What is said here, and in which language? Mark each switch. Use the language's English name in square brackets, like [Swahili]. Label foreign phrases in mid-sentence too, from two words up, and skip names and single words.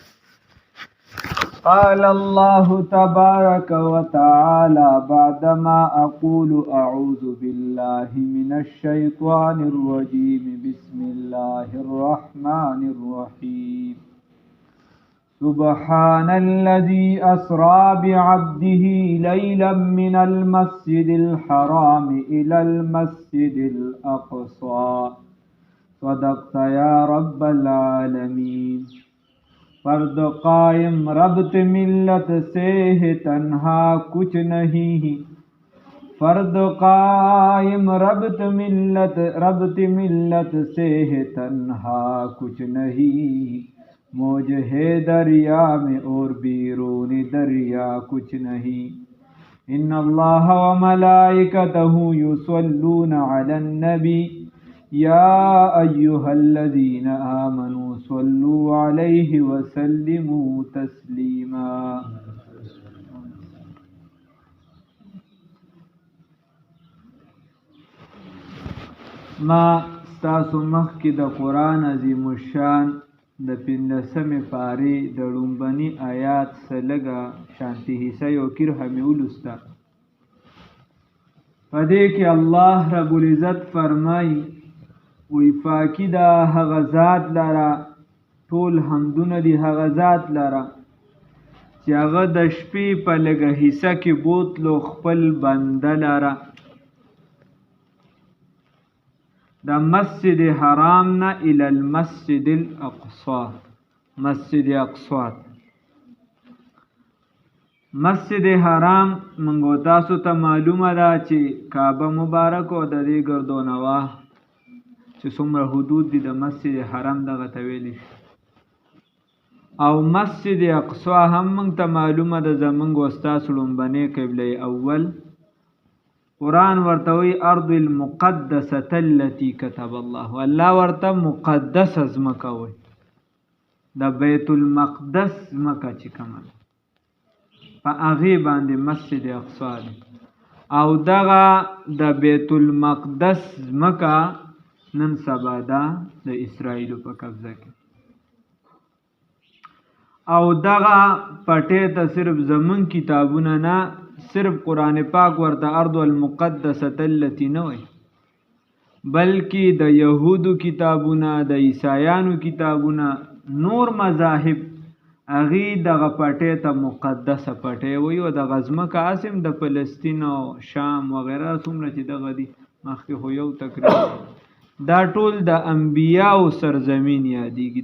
[Arabic] قال الله تبارك وتعالى بعدما أقول أعوذ بالله من الشيطان الرجيم بسم الله الرحمن الرحيم. سبحان الذي أسرى بعبده ليلا من المسجد الحرام إلى المسجد الأقصى. صدقت يا رب العالمين. [Urdu] فرد قائم ربط ملت سے ہے تنہا کچھ نہیں. فرد قائم ربط ملت سے ہے تنہا کچھ نہیں. موج ہے دریا میں اور بیرون دریا کچھ نہیں. [Arabic] ان اللہ و ملائکتہ یصلون علی النبی یا ایہا الذین آمنوا صلوا علیہ وسلموا تسلیما. [Pashto] ما ستاسو مخکې د قرآن عظیم الشان د 15مې پارې د لومبني آیات څخه لږه شانتي حصه یو کرښه مې ولوسته. په دې کې الله رب العزت فرمایي وی پاکي دا هغه ذات لره، ټول حمدونه دي هغه ذات لره چې هغه د شپې په لږه حصه کې بوتلو خپل بنده لره د مسجد حرام نه [Arabic] الی المسجد الاقصی. [Pashto] مسجد اقصی مسجد حرام منگو تاسو ته معلومه ده چې کعبه مبارک او د دې ګردونواه چې څومره حدود دي د مسجد حرام دغه ته ویلی شي. او مسجد اقصی هم موږ ته معلومه ده زموږ او ستاسو لومبنۍ قبله اول. قرآن ورته وی [Arabic] ارض المقدسه التي كتب الله. [Pashto] الله ورته مقدس ځمکه وی، د بیت المقدس ځمکه چې کومه په هغې باندې مسجد اقصی دی. او دغه د بیت المقدس ځمکه نن سبا ده د اسرائیلو په قبضه کې. او دغه پټې ته صرف زمون کتابونه نه، صرف قرآن پاک ورته [Arabic] ارض المقدسه التي [Pashto] نه وایي، بلکې د یهودو کتابونه، د عیسایانو کتابونه، نور مذاهب هغې دغه پټې ته مقدسه پټې وایي. او دغه ځمکه هسې هم د فلسطین او شام وغیره څومره چې دغه دي مخکې خو یو تقریبا دا ټول د انبیاو سرزمین یادېږي.